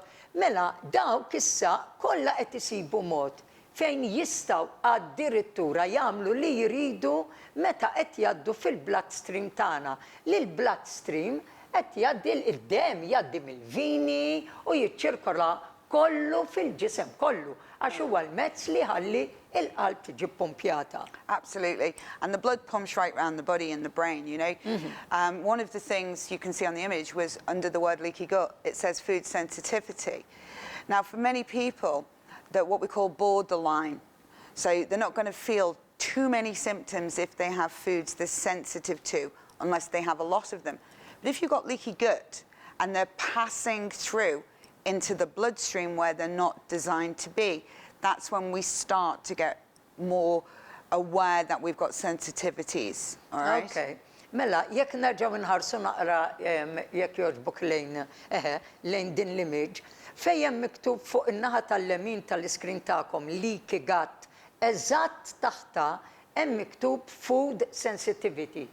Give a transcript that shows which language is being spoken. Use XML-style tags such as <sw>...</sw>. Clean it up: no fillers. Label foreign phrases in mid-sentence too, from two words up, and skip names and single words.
<mt>Mela dawk issa kollha qed isibu mod fejn jistgħu addirittura jagħmlu li jridu meta qed jgħaddu fil-bloodstream tagħna. Lill-bloodstream qed jgħaddi il-demm jgħaddi mill-vini u jiċċirkola kollu fil-ġisem kollu għax huwa l-mezz li ħalli il-qalb tiġi pumpjata.</mt> <en>Absolutely. And the blood pumps right around the body and the brain, you know. One of the things you can see on the image was under the word leaky gut, it says food sensitivity. Now, for many people, they're what we call borderline. So they're not going to feel too many symptoms if they have foods they're sensitive to, unless they have a lot of them. But if you've got leaky gut and they're passing through into the bloodstream where they're not designed to be, that's when we start to get more aware that we've got sensitivities, all right? Okay.</en> <mt>Mela, jekk nerġaw nħarsu naqra jekk jogħġbok lejn din l-image, fejn miktub fuq in-naħa tal-lemin tal-iskrin tagħkom</mt> <en>Leaky Gut,</en> <mt>eżatt taħta hemm miktub</mt> <en>food sensitivity.</en>